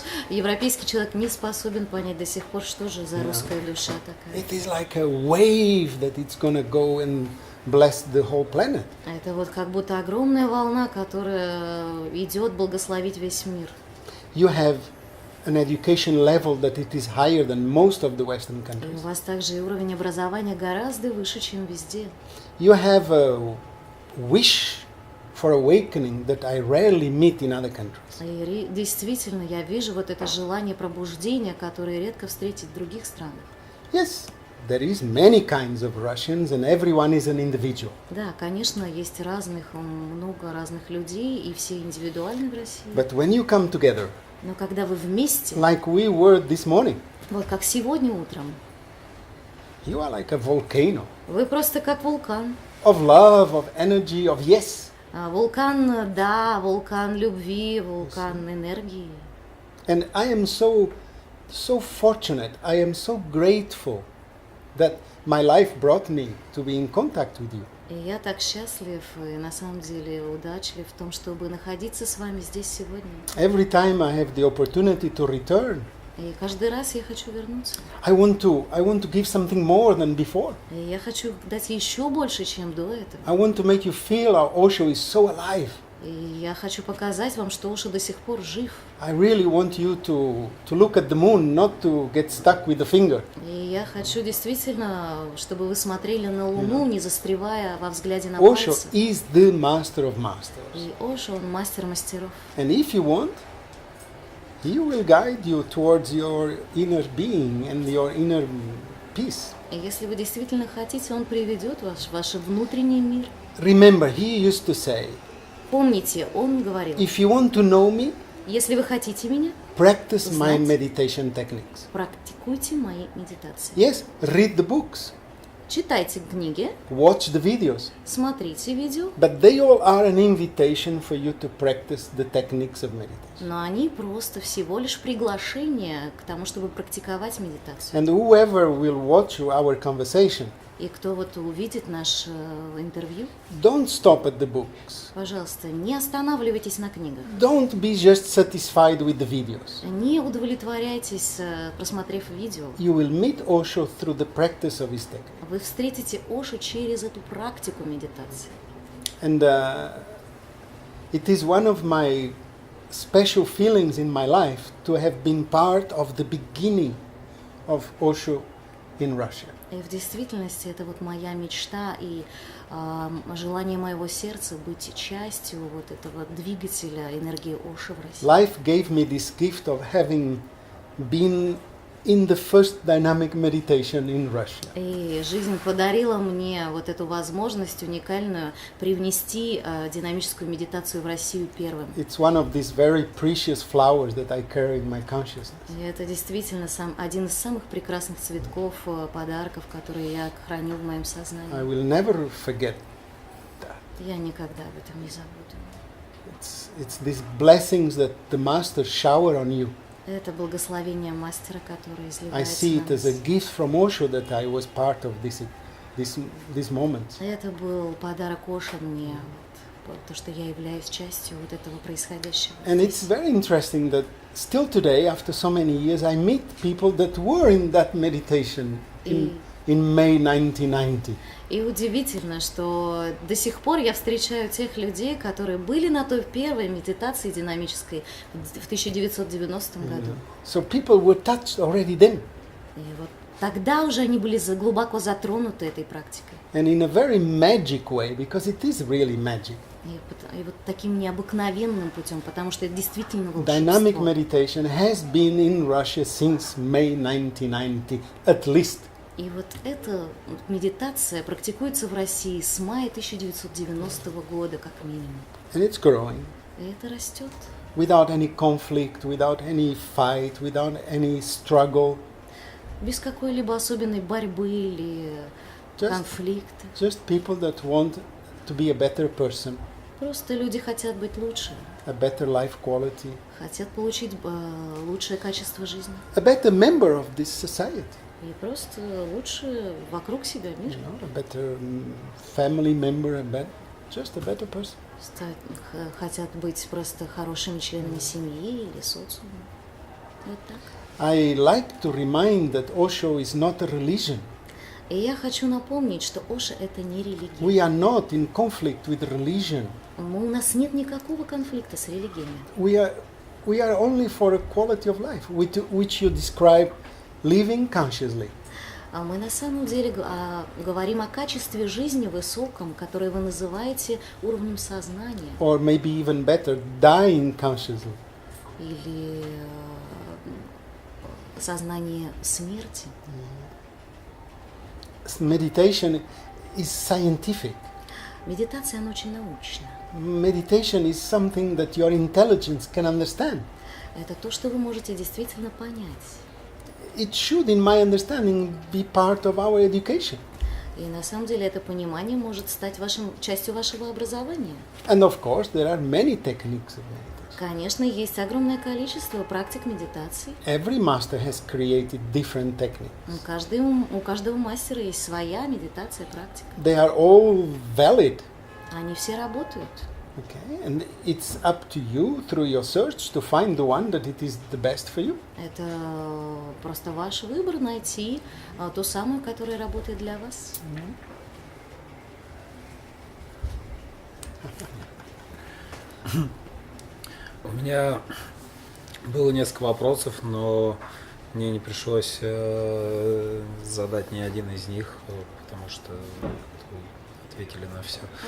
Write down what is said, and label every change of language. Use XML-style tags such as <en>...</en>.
<ru>Европейский человек не способен понять до сих пор, что же за русская душа такая.</ru> <en>It is like a wave that it's going to go and bless the whole planet.</en> <ru>Это вот как будто огромная волна, которая идет благословить весь мир.</ru> <en>You have an education level that it is higher than most of the Western</en> <ru>И</ru> <en>countries.</en> <ru>у вас также и уровень образования гораздо выше, чем везде.</ru> <en>You have a wish for awakening that I rarely meet in other countries.</en> <ru>И действительно, я вижу вот это желание пробуждения, которое редко встретить в других странах.</ru> <en>Yes, there is many kinds of Russians and everyone is an individual.</en> <ru>Да, конечно, есть много разных людей, и все индивидуальны в России.</ru> <en>But when you come together,</en> <ru>Но когда вы вместе,</ru> <en>like we were this morning,</en> <ru>вот как сегодня утром,</ru> <en>you are like a volcano</en> <ru>вы просто как вулкан.</ru> <en>of love, of energy, of yes.</en> <ru>Вулкан, да, вулкан любви, вулкан энергии.</ru> <en>And I am so fortunate, I am so grateful that my life brought me to be in contact with you.</en> <ru>И я так счастлив и на самом деле удачлив в том, чтобы находиться с вами здесь сегодня.</ru> <en>Every time I have the opportunity to return,</en> <ru>И каждый раз я хочу вернуться.</ru> <en>I want to give something more than before.</en> <ru>И я хочу дать еще больше, чем до этого.</ru> <en>I want to make you feel how Osho is so alive.</en> <ru>И я хочу показать вам, что Оша до сих пор жив.</ru> <en>I really want you to look at the moon, not to get stuck with the finger.</en> <ru>И я хочу действительно, чтобы вы смотрели на Луну, не застревая во взгляде на</ru> <en>Osho</en> <ru>пальцы.</ru> <en>is the master of masters.</en> <ru>И Оша, он мастер мастеров.</ru> <en>And if you want, he will guide you towards your inner being and your inner peace.</en> <ru>И если вы действительно хотите, он приведет вас в ваш внутренний мир.</ru> <en>Remember, he used to say,</en> <ru>Помните, он говорил,</ru> <en>if you want to know me,</en> <ru>если вы хотите меня,</ru> <en>practice my</en> <ru>Знать.</ru> <en>meditation techniques.</en> <ru>практикуйте мои медитации.</ru> <en>Yes, read the books,</en> <ru>Читайте книги,</ru> <en>watch the videos,</en> <ru>смотрите видео,</ru> <en>but they all are an invitation for you to practice the techniques of meditation.</en> <ru>но они просто всего лишь приглашение к тому, чтобы практиковать медитацию.</ru> <en>And whoever will watch our conversation,</en> <ru>И кто вот увидит наше интервью,</ru> <en>don't stop at the books.</en> <ru>пожалуйста, не останавливайтесь на книгах.</ru> <en>Don't be just satisfied with the videos.</en> <ru>Не удовлетворяйтесь, просмотрев видео.</ru> <en>You will meet Osho through the practice of his technique.</en> <ru>Вы встретите Ошу через эту практику медитации.</ru> <en>And it is one of my special feelings in my life to have been part of the beginning of Osho in Russia.</en> <ru>И в действительности это вот моя мечта и желание моего сердца быть частью вот этого двигателя энергии Оши в России.</ru> <en>Life gave me this gift of having been in the first dynamic meditation in Russia.</en> <ru>И жизнь подарила мне вот эту возможность уникальную привнести динамическую медитацию в Россию первым.</ru> <en>It's one of these very precious flowers that I carry in my consciousness.</en> <ru>И это действительно один из самых прекрасных цветков, подарков, которые я храню в моем</ru> <en>I</en> <ru>сознании.</ru> <en>will never forget that.</en> <ru>Я никогда об этом не забуду.</ru> <en>It's these blessings that the master shower on you.</en> <ru>Это благословение мастера, которое</ru> <en>I</en> <ru>изливается</ru> <en>see</en> <ru>на</ru> <en>it as a</en> <ru>нас.</ru> <en>gift from Osho that I was part of this moment.</en> <ru>Это был подарок Оши мне, вот, то, что я являюсь частью вот этого происходящего.</ru> <en>And</en> <ru>здесь.</ru> <en>it's very interesting that still today, after so many years, I meet people that were in that meditation in May 1990.</en> <ru>И удивительно, что до сих пор я встречаю тех людей, которые были на той первой медитации динамической в 1990 году.</ru> <en>So people were touched already then.</en> <ru>И вот тогда уже они были глубоко затронуты этой практикой.</ru> <en>And in a very magic way, because it is really magic.</en> <ru>И вот таким необыкновенным путем, потому что это действительно</ru> <en>Dynamic</en> <ru>волшебство.</ru> <en>meditation has been in Russia since May 1990, at least.</en> <ru>И вот эта медитация практикуется в России с мая 1990 года, как минимум.</ru> <en>And it's growing.</en> <ru>И это растет.</ru> <en>Without any conflict, without any fight, without any struggle.</en> <ru>Без какой-либо особенной борьбы или конфликта.</ru> <en>Just people that want to be a better person,</en> <ru>Просто люди хотят быть лучше,</ru> <en>a better life quality,</en> <ru>хотят получить лучшее качество жизни.</ru> <en>a better member of this society,</en> <ru>И просто лучше вокруг себя мир.</ru> <en>a better family member, just a better person.</en> <ru>Хотят быть просто хорошими членами семьи или социума. Вот так.</ru> <en>I like to remind that Osho is not a religion.</en> <ru>И я хочу напомнить, что Оша это не религия.</ru> <en>We are not in conflict with religion.</en> <ru>У нас нет никакого конфликта с религиями.</ru> <en>We are only for a quality of life, which you describe living consciously.</en> <ru>А мы на самом деле говорим о качестве жизни высоком, которое вы называете уровнем сознания.</ru> <en>Or maybe even better, dying consciously.</en> <ru>Или сознание смерти.</ru> <en>Meditation is scientific.</en> <ru>Медитация, она очень научна.</ru> <en>Meditation is something that your intelligence can understand.</en> <ru>Это то, что вы можете действительно понять.</ru> <en>It should, in my understanding, be part of our education.</en> <ru>И на самом деле это понимание может стать частью вашего образования.</ru> <en>And of course, there are many techniques of meditation.</en> <ru>Конечно, есть огромное количество практик медитации.</ru> <en>Every master has created different techniques.</en> <ru>У каждого мастера есть своя медитация, практика.</ru> <en>They are all valid.</en> <ru>Они все работают.</ru> <en>Okay, and it's up to you through your search to find the one that it is the best for you.</en> <ru>Это просто ваш выбор найти ту самую, которая работает для вас. У меня было несколько вопросов, но мне не пришлось задать ни один из них, потому что вы ответили на все.</ru>